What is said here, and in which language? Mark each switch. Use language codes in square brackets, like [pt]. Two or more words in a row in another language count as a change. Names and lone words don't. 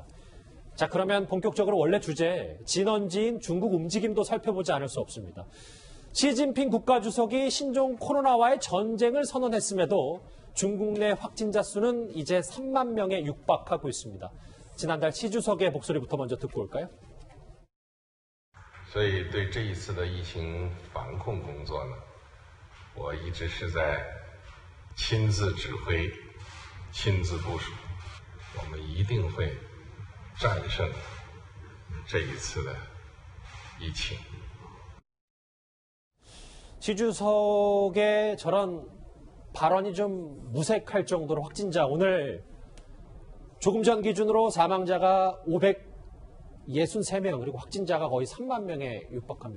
[ko] 자, 그러면 본격적으로 원래 주제, 진원지인 중국 움직임도 살펴보지 않을 수 없습니다. 시진핑 국가주석이 신종 코로나와의 전쟁을 선언했음에도 중국 내 확진자 수는 이제 3만 명에 육박하고 있습니다. 지난달 시 주석의 목소리부터 먼저 듣고 올까요? [zh] 所以对这一次的疫情防控工作呢，我一直是在亲自指挥、亲自部署，我们一定会战胜这一次的疫情。 [ko] 시 주석의 저런 발언이 좀 무색할 정도로 확진자, 오늘 조금 전 기준으로 사망자가 563명, 그리고 확진자가 거의 3만 명에 육박합니다.